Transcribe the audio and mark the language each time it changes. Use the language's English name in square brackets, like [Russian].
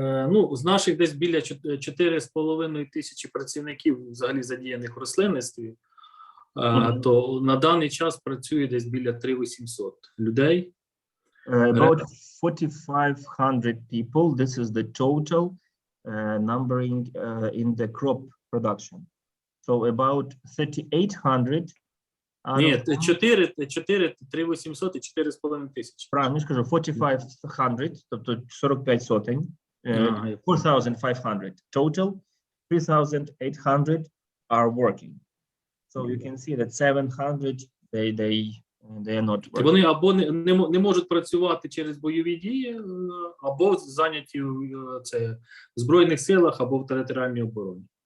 [Ukrainian] Ну, з наших десь біля 4,5 тисячі працівників взагалі задіяних в рослинництві, то на даний час працює десь біля 3,800 людей. [English] About 4,500 people. This is the total numbering in the crop production. So about 3,800. [Ukrainian] Ні, 3,800 і 4,5 тисячі. Правильно скажу, 4,500, тобто 45 сотень. [English] 4,500 total, 3,800 are working. So you can see that 700 they are not working. [Ukrainian] Вони або не можуть працювати через бойові дії, або зайняті в Збройних силах, або в територіальній обороні.